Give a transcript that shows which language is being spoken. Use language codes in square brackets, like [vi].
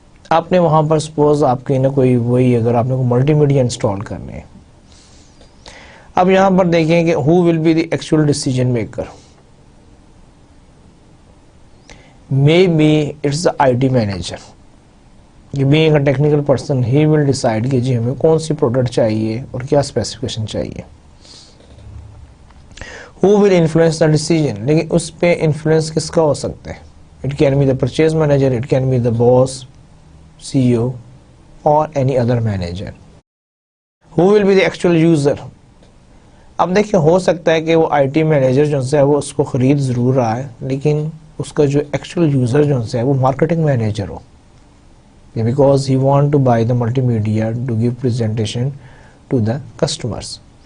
[ur] آپ نے وہاں پر سپوز آپ کے نا کوئی وہی اگر آپ نے کوئی ملٹی میڈیا انسٹال کرنے ہیں، اب یہاں پر دیکھیں کہ [en] Who will be the actual decision maker. Maybe it's the IT manager. Being a technical person he will decide [ur] کہ جی ہمیں کون سی پروڈکٹ چاہیے اور کیا اسپیسیفکیشن چاہیے. [en] who will influence the decision, [ur] لیکن اس پہ influence کس کا ہو سکتا ہے؟ [en] It can be the purchase manager, it can be the boss, CEO or any other manager. Who will be the actual user? [ur] اب دیکھیں ہو سکتا ہے کہ وہ آئی ٹی مینیجر جو ہے وہ اس کو خرید ضرور رہا ہے، لیکن اس کا جو ایکچوئل یوزر جو ہے وہ marketing manager ہو، [en] Because he want to buy the multimedia to give presentation to the customers.